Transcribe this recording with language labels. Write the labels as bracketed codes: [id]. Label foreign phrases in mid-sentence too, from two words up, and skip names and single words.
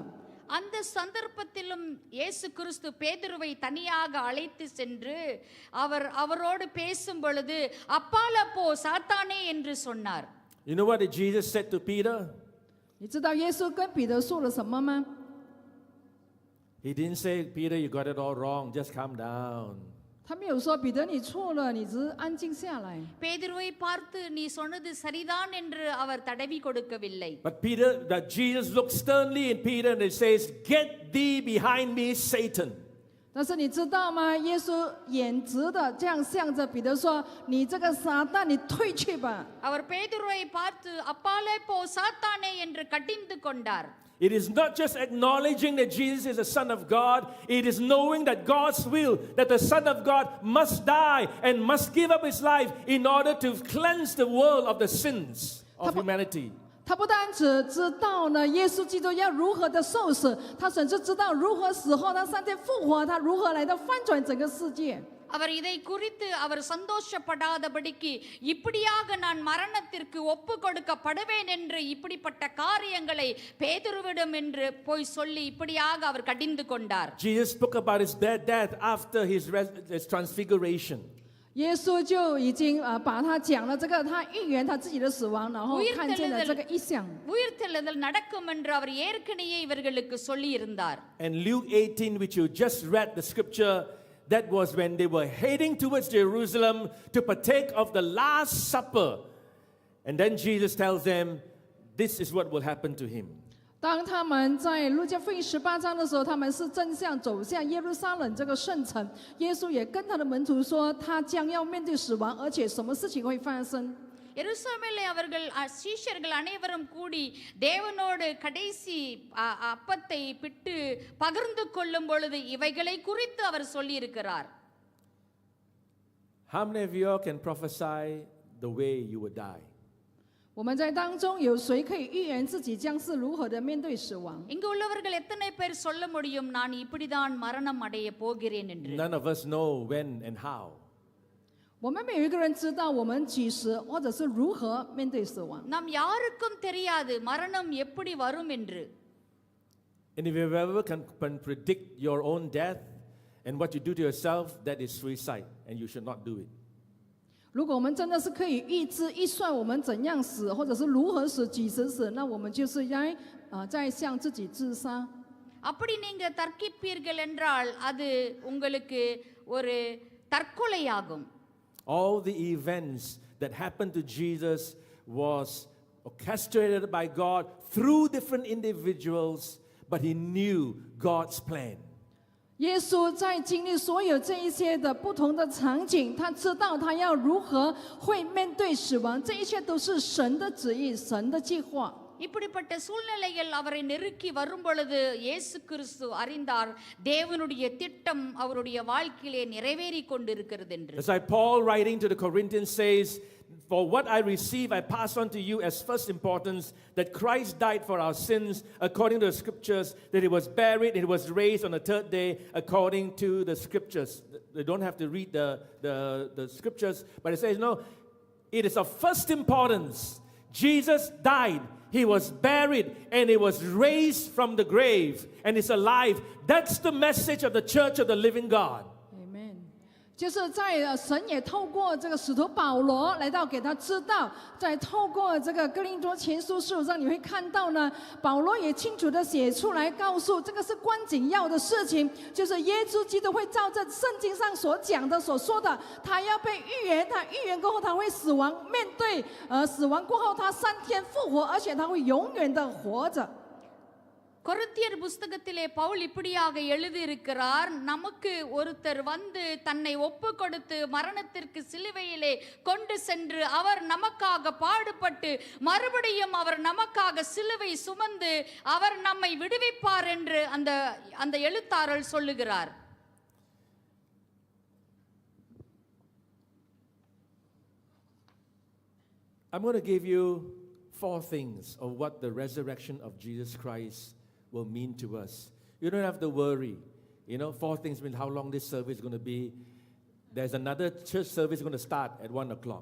[ta] அந்த சந்தர்ப்பத்திலும் இயேசு கிறிஸ்து பேதுருவை தனியாக அழைத்து சென்று அவரோடு பேசும் பொழுது அப்பால போ சாத்தானே என்று சொன்னார். [en] You know what Jesus said to Peter? [zh] 你知道耶稣跟彼得说了什么吗？ [en] He didn't say, Peter, you got it all wrong, just calm down. [zh] 他没有说彼得你错了，你只是安静下来。 [ta] பேதுருவை பார்த்து நீ சொன்னது சரிதான் என்று அவர் தடவி கொடுக்கவில்லை. [en] But Jesus looked sternly at Peter and he says, get thee behind me, Satan. [zh] 但是你知道吗？耶稣眼直的这样向着彼得说：“你这个撒旦，你退去吧。” [ta] அவர் பேதுருவை பார்த்து அப்பாலே போ சாத்தானே என்று கடிந்து கொண்டார். [en] It is not just acknowledging that Jesus is the Son of God, it is knowing that God's will, that the Son of God must die and must give up his life in order to cleanse the world of the sins of humanity. [zh] 他不单只知道呢，耶稣基督要如何的受死，他甚至知道如何死后他3天复活，他如何来到翻转整个世界。 [ta] அவர் இதை குறித்து அவர் சந்தோஷப்படாதபடிக்கு இப்படியாக நான் மரணத்திற்கு ஒப்பு கொடுக்கப்படுவேன் என்று இப்படிப்பட்ட காரியங்களை பேதுருவிடம் என்று போய் சொல்லி இப்படியாக அவர் கடிந்து கொண்டார். [en] Jesus spoke about his death after his transfiguration. [zh] 耶稣就已经把他讲了这个，他预言他自己的死亡，然后看见了这个异象。 [ta] உயிர்த்தெழுதல் நடக்கும் என்று அவர் ஏற்கனவே இவர்களுக்கு சொல்லி இருந்தார். [en] And Luke 18, which you just read the scripture, that was when they were heading towards Jerusalem to partake of the Last Supper. And then Jesus tells them, this is what will happen to him. [zh] 当他们在路加福音18章的时候，他们是正向走向耶路撒冷这个圣城。耶稣也跟他的门徒说，他将要面对死亡，而且什么事情会发生。 [ta] எருசலேமிலே அவர்கள் சீஷர்கள் அனைவரும் கூடி தேவனோடு கடைசி அப்பத்தை பிட்டு பகிர்ந்து கொள்ளும் பொழுது இவைகளை குறித்து அவர் சொல்லி இருக்கிறார். [en] How many of you can prophesy the way you would die? [zh] 我们在当中有谁可以预言自己将是如何的面对死亡？ [ta] இங்கு உள்ளவர்கள் எத்தனை பேர் சொல்ல முடியும் நான் இப்படிதான் மரணம் அடைய போகிறேன் என்று? [en] None of us know when and how. [zh] 我们没有一个人知道我们几时或者是如何面对死亡。 [ta] நாம் யாருக்கும் தெரியாது மரணம் எப்படி வரும் என்று. [en] And if you ever can predict your own death and what you do to yourself, that is suicide, and you should not do it. [zh] 如果我们真的是可以预算我们怎样死，或者是如何死、几时死，那我们就是在向自己自杀。 [ta] அப்படி நீங்க தர்க்கிப்பீர்கள் என்றால் அது உங்களுக்கு ஒரு தற்கொலையாகும். [en] All the events that happened to Jesus was orchestrated by God through different individuals, but he knew God's plan. [zh] 耶稣在经历所有这一些的不同的场景，他知道他要如何会面对死亡，这一切都是神的旨意，神的计划。 [ta] இப்படிப்பட்ட சூழ்நிலையில் அவரை நெருக்கி வரும் பொழுது இயேசு கிறிஸ்து அறிந்தார் தேவனுடைய திட்டம் அவருடைய வாழ்க்கையிலே நிறைவேறி கொண்டிருக்கிறது என்று. [en] That's why Paul writing to the Corinthians says, "For what I receive, I pass on to you as first importance, that Christ died for our sins according to the Scriptures, that He was buried, and He was raised on the third day according to the Scriptures." They don't have to read the Scriptures, but it says, no, it is of first importance. Jesus died, He was buried, and He was raised from the grave, and is alive. That's the message of the Church of the living God. [zh] 就是在神也透过这个使徒保罗来到给他知道，在透过这个哥林多前书15章，你会看到呢，保罗也清楚的写出来，告诉这个是关紧要的事情，就是耶稣基督会照着圣经上所讲的、所说的，他要被预言，他预言过后他会死亡，面对死亡过后他3天复活，而且他会永远的活着。 [ta] கொரிந்தியர் புஸ்தகத்திலே பவுல் இப்படியாக எழுதியிருக்கிறார் நமக்கு ஒருத்தர் வந்து தன்னை ஒப்பு கொடுத்து மரணத்திற்கு சிலுவையிலே கொண்டு சென்று அவர் நமக்காக பாடுபட்டு மறுபடியும் அவர் நமக்காக சிலுவை சுமந்து அவர் நம்மை விடுவிப்பார் என்று அந்த எழுத்தாளர் சொல்லுகிறார். [en] I'm going to give you 4 things of what the resurrection of Jesus Christ will mean to us. You don't have to worry. 4 things mean how long this service is going to be. There's another church service going to start at 1 o'clock.